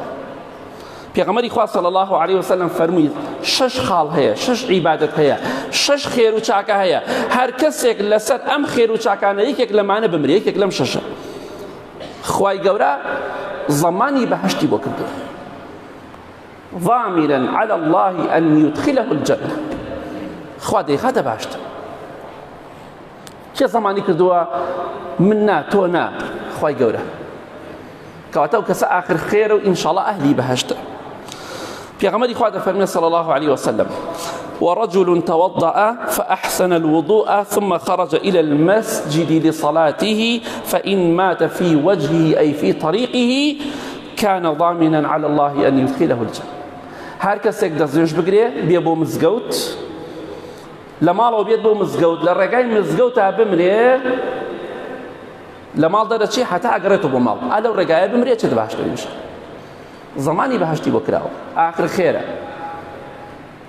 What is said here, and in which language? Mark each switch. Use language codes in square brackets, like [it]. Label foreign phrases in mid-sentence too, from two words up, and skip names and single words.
[ckb] پێغەمبەری خوا [ar] صلی الله عليه وسلم [ckb] فەرمووی 6 خاڵ هەیە، 6 عیبادەت هەیە، 6 خێر و چاکە هەیە. هەر کەسێک لەسەر ئەم خێر و چاکانە یەکێک لەمانە بمرێ، یەکێک لەم 6ە، خوای گەورە زەمانی بەهەشتی بۆ کردووە. [ar] ضامرا على الله أن يدخله الجنة، [ckb] خوا دەیخاتە باشتر. کێ زەمانی کردووە؟ من نا، تۆ نا، خوای گەورە. کەواتە ئەو کەسە ئاخر خێرە و ئینشاءالله ئەهلی بەهەشتە. پێغەمبەری خوا دەفەرمێ [ar] صلی الله عليه وسلم: ورجل توضأ فأحسن الوضوء ثم خرج إلى المسجد لصلاته فإن مات في وجهه أي في طريقه كان ضامنا على الله أن يدخله الجنة. [ckb] هر کەسێک دەستێژ بگرێ بێ بۆ مزگەوت، لە ماڵەوە بێت بۆ مزگەوت، لە ڕێگای مزگەوتا بمرێ، لە ماڵ دەرەچێ هەتا ئەگەڕێتەوە بۆ ماڵ، ئالەو ڕێگایە بمرێ چێت باشتر میشە. زەمانی بەهەشتی بۆ کراوە، ئاخر خێرە.